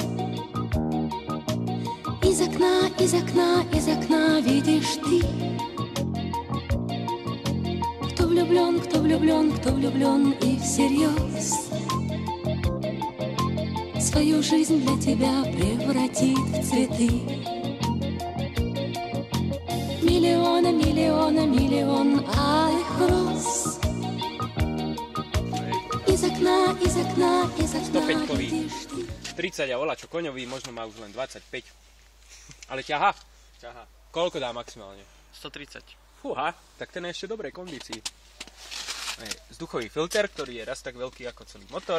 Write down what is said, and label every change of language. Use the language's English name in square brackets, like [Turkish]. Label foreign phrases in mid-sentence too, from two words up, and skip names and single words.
[Russian] Из окна видишь ты, кто влюблен и всерьез свою жизнь для тебя превратит в цветы. Миллион алых роз. Из окна [Slovak] 105-kový, 30 a voľačo koňový, možno má už len 25. Ale ťaha. Koľko dá maximálne? 130. Fúha, tak ten je ešte v dobrej kondícii. Vzduchový filter, ktorý je raz tak veľký ako celý motor.